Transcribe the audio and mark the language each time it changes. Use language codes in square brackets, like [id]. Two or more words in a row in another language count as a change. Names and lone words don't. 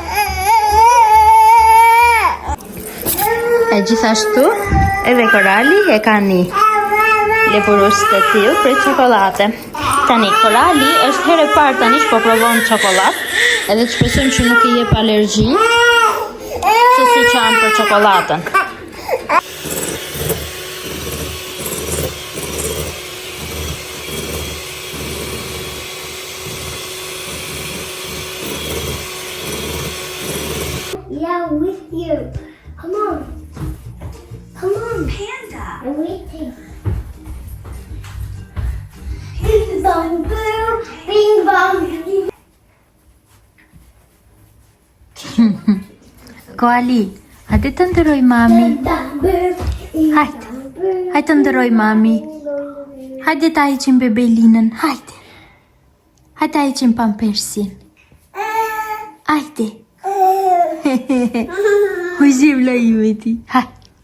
[sq] E gjithashtu, edhe Korali e ka një lepurues të tillë për çokoladë. Tani Korali është herë e parë tani që po provon çokoladë, edhe të shpresojmë që nuk i jep alergji, kështu si që anë për çokoladën. [en] Yeah, with you. Come on. Come on. Panda. I'm waiting. Bing bong boo, bing bong. [sq] Koali, hajde të ndëroj mami. Hajde. Hajde të ndëroj mami. Hajde ta heqim bebelinën. Hajde. Hajde ta heqim pampersin. Hajde. Hoje vla ime ti. Hajde.